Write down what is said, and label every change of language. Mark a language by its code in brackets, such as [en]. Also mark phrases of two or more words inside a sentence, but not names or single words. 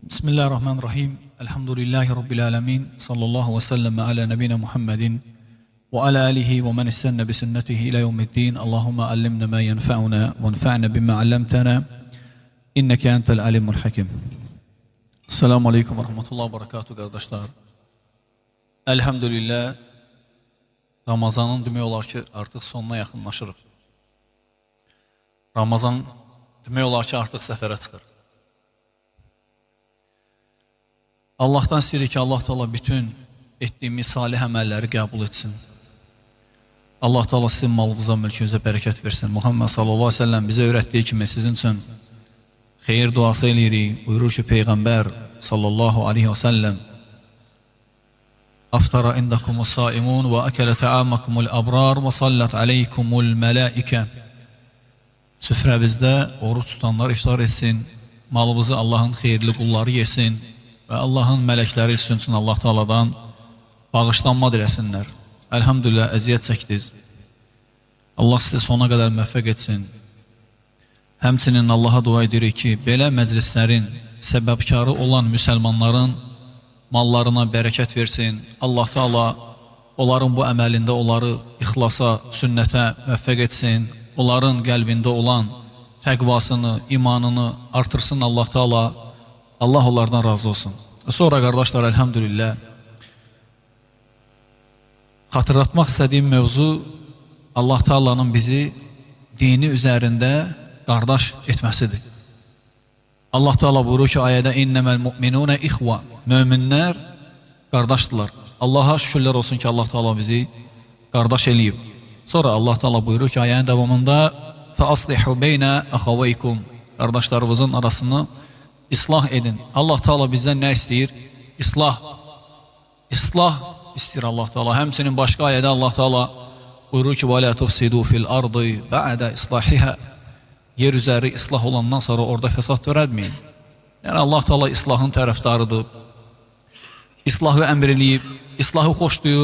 [ar] بسم الله الرحمن الرحيم. الحمد لله رب العالمين. صلى الله وسلم على نبينا محمد وعلى آله ومن استن بسنته إلى يوم الدين. اللهم علمنا ما ينفعنا وانفعنا بما علمتنا. إنك أنت العليم الحكيم. السلام عليكم ورحمة الله وبركاته kardeşler. [az] Elhamdülillah Ramazanın demək olar ki artıq sonuna yaxınlaşırıq. Ramazan demək olar ki artıq səfərə çıxır. Allah'tan istəyirik ki, Allah Teala bütün etdiyimiz salih əməlləri qəbul etsin. Allah Teala sizin malınıza, mülkünüzə bərəkət versin. Muhammed [ar] صلى الله عليه وسلم [az] bizə öyrətdiyi kimi sizin üçün xeyir duası eləyirik. Buyurur ki, Peyğəmbər [ar] صلى الله عليه وسلم أفطر عندكم الصائمون وأكل طعامكم الأبرار وصلت عليكم الملائكة. [az] Süfrəvizdə oruç tutanlar iftar etsin. Malımızı Allah'ın xeyirli qulları yesin. Və Allahın mələkləri sizin üçün Allah Teala'dan bağışlanma diləsinlər. Elhamdülillah əziyyət çəkdiniz. Allah sizi sona qədər müvəffəq etsin. Həmçinin Allah'a dua edirik ki, belə məclislərin səbəbkarı olan müsəlmanların mallarına bərəkət versin. Allah Teala onların bu əməlində onları ixlasa, sünnətə müvəffəq etsin. Onların qəlbində olan təqvasını, imanını artırsın Allah Teala. [tr] Allah onlardan razı olsun. Sonra kardeşler elhamdülillah hatırlatmak istediğim mevzu Allah Teala'nın bizi dini üzerinde kardeş etmesidir. Allah Teala buyuruyor ki ayədə [ar] إنما المؤمنون إخوة. [tr] Müminler kardeştiler. Allah'a şükürler olsun ki Allah Teala bizi kardeş eləyib. Sonra Allah Teala buyuruyor ki ayənin devamında [ar] فأصلحوا بين أخويكم. [tr] Kardeşlerimizin arasını İslah edin. [az] Allah Teala bizden ne istəyir? İslah. İslah istəyir Allah Teala. Həmçinin başqa ayədə Allah Teala buyurur ki: [ar] "ولا تفسدوا في الأرض بعد إصلاحها." [az] Yer üzəri islah olandan sonra orada fəsad törətməyin. Yəni Allah Teala islahın tərəfdarıdır. İslahı əmr eləyib, islahı xoşlayır.